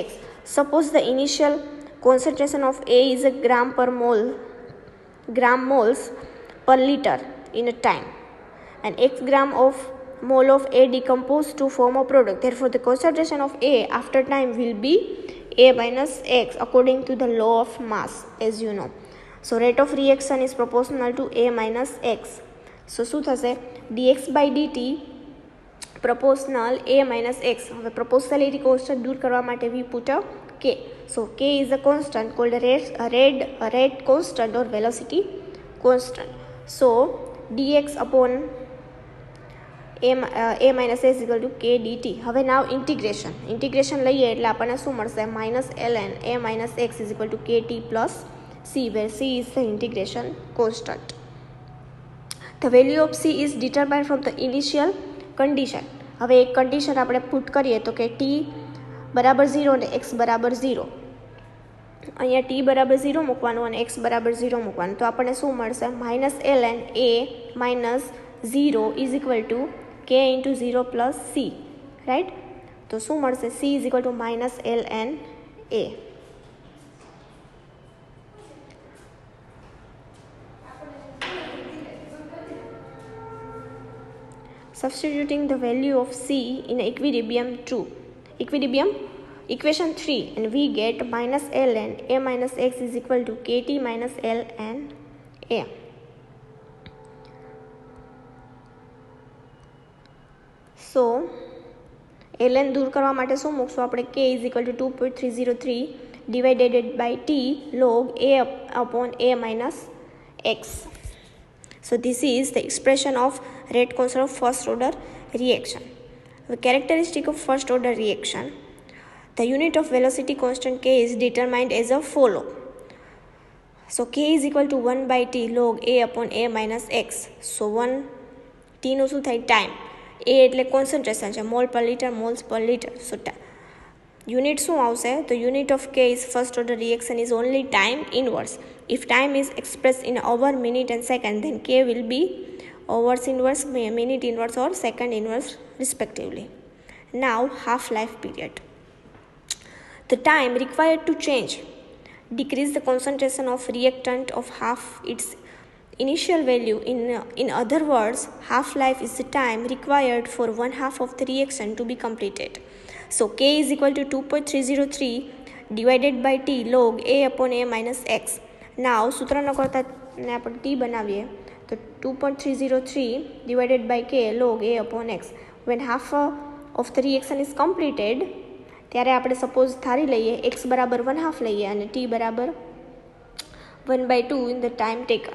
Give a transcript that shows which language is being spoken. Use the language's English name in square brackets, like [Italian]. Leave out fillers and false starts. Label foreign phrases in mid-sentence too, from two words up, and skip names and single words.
[English] Suppose the initial concentration of A is a gram moles per liter in a time, and X gram of mole of A decomposed to form a product. Therefore the concentration of A after time will be A minus X according to the law of mass, as you know. So rate of reaction is proportional to A minus X. So શું થશે? dx/dt proportional a minus x. હવે proportionality constant [Gujarati] દૂર કરવા માટે [English] we put a k. So k is a constant called a rate constant or velocity constant. So dx upon a minus s equal to k dt. [Gujarati] હવે [English] now integration [Gujarati] લઈએ એટલે આપણને શું મળશે? [English] minus ln a minus x is equal to kt plus c, where c is the integration constant. The value of c is determined from the initial condition. [Gujarati] હવે એક કંડિશન આપણે પુટ કરીએ તો કે t બરાબર 0 અને x બરાબર 0. અહીંયા t બરાબર 0 મૂકવાનું અને x બરાબર 0 મૂકવાનું, તો આપણને શું મળશે? [English] minus ln a minus 0 is equal to k into 0 plus c, right? [Gujarati] તો શું મળશે? [English] c is equal to minus ln a. Substituting the value of c in equilibrium equation 3, and we get minus ln a minus x is equal to kt minus ln a. [Gujarati] So ln દૂર કરવા માટે શું મૂકશું આપણે? [English] k is equal to 2.303 divided by t log a upon a minus x. So this is the expression of rate constant of first order reaction. The characteristic of first order reaction. The unit of velocity constant k is determined as a follow. So k is equal to 1 by t log a upon a minus x. [Gujarati] So 1 t નું શું થાય? time. a એટલે concentration છે, [English] mole per liter, moles per liter. [Gujarati] So unit શું આવશે? [English] તો unit of k is first order reaction is only time inverse. If time is expressed in hour, minute and second, then k will be hours inverse, minute inverse or second inverse respectively. Now half-life period. The time required to decrease the concentration of reactant of half its initial value. In other words, half-life is the time required for one half of the reaction to be completed. So k is equal to 2.303 divided by t log a upon a minus x. Now [Gujarati] સૂત્રનો કરતાં આપણે t બનાવીએ તો [English] 2.303 divided by k log a upon x. When half of the reaction is completed, [Gujarati] ત્યારે આપણે સપોઝ ધારી લઈએ x બરાબર 1/2 લઈએ અને t બરાબર 1/2 [English] in the time taken.